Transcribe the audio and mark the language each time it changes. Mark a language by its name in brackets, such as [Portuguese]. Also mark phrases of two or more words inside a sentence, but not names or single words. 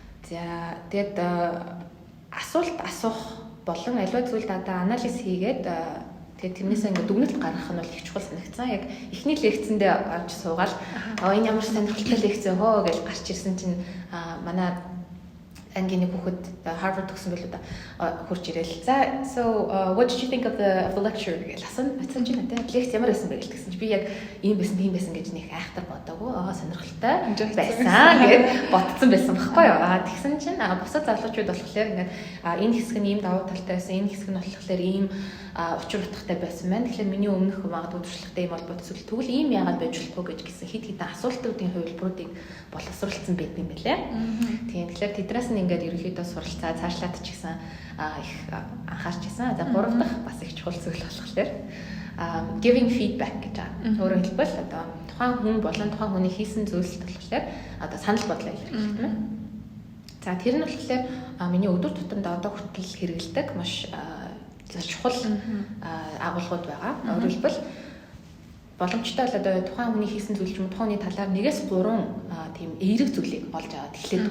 [Mongolian] За, тэгээд, а, асуулт асуух болон аливаа зүйлд одоо анализ хийгээд, а, тэгээд тэрнээсээ ингээд дүгнэлт гаргах нь бол их чухал санагдсан. Яг эхний лекцэндээ орж суугаад, Аха. "Оо, энэ ямар сонирхолтой лекц вэ хөө?" гэж гарч ирсэн чинь, а, манай ангийн нэг хүүхэд, а, Harvard төгсөн билүү да, а, хурж ирэл. "За, [English] so, uh, what did you think of the, of the lecture?" [Mongolian] гэж асуусан. Асууж байна те. "Лекц ямар байсан бэ?" гэж тэгсэн чинь би яг, "Ийм байсан, тийм байсан" гэж нэг айхтар бодоагүй. "Аа, сонирхолтой Enjoy байсан" хийсэн. гэж бодсон байсан байхгүй юу? А, тэгсэн чинь, а, бусад залуучууд болохоор ингээд, а, "Энэ хэсэг нь ийм давуу талтай байсан, энэ хэсэг нь болохоор ийм, а, учир утгатай байсан байна. Тэгэхээр миний өмнөх магадгүй туршлагатай юм бол бодсон. Тэгвэл ийм яагаад байж болох вэ?" гэж гисэн хэд хэдэн асуултуудын хувилбаруудыг боловсруулсан байдаг юм билээ. Мгм. Тийм. Тэгэхээр тэднээс нь ингээд ерөнхийдөө суралцаа, цаашлаад ч гэсэн, а, их, а, анхаарч ирсэн. За, Мгм. гурав дахь бас их чухал зүйл болохоор, а, [English] giving feedback [Mongolian] гэж байгаа. Мгм. Өөрөөр хэлбэл одоо тухайн хүн болон тухайн хүний хийсэн зүйлсд болохоор одоо санал бодлоо илэрхийлдэг юм. Мгм. За, тэр нь болохоор, а, миний өдөр тутамд одоо хүртэл хэрэгэлдэг маш, а, чухал, Мгм. а, агуулгууд байгаа. Мгм. Өөрөөр хэлбэл боломжтой бол одоо тухайн хүний хийсэн зүйл ч юм уу, тухайн хүний талаар нэгээс гурван, а, тийм эерэг зүйлийг олж аваад эхлээд Мгм.